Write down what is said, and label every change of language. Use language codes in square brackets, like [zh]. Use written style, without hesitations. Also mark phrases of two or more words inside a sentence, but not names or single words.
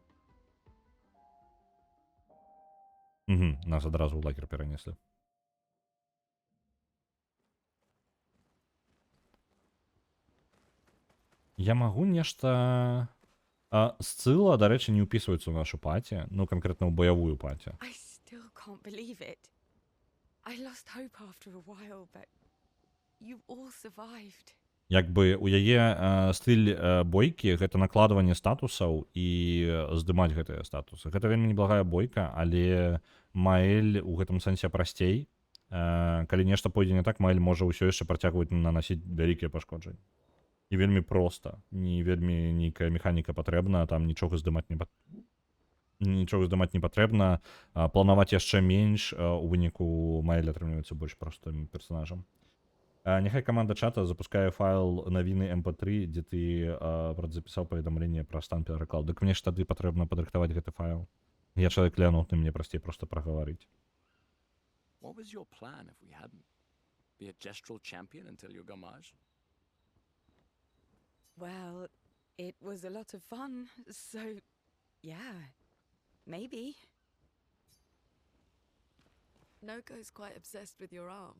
[be] Угу, нас адразу ў лагер перанеслі. Я магу нешта... Сцыла, дарэчы, не ўпісваецца ў нашу паці, ну, канкрэтна ў баявую паці. [en] I still can't believe it. I lost hope after a while, but you all survived. [be] Як бы у яе стыль бойкі гэта накладванне статусаў і здымаць гэтыя статусы. Гэта вельмі неблагая бойка, але Маэль у гэтым сэнсе прасцей. Калі нешта пойдзе не так, Маэль можа ўсё яшчэ працягваць нанасіць вялікія пашкоджанні. І вельмі проста, не вельмі нейкая механіка патрэбна, там нічога здымаць не патрэбна, планаваць яшчэ менш, у выніку Маэль атрымліваецца больш простым персонажам. Няхай каманда чата запускае файл навіны mp3, дзе ты запісаў паведамленне пра стан перакладу. Дык мне ж тады патрэбна падрыхтаваць гэты файл. Я чалавек лянутны, мне прасцей проста прагаварыць. [en] What was your plan if we hadn't? Be a gestural champion until your gamage? Well, it was a lot of fun, so yeah, maybe. Noko's quite obsessed with your arm.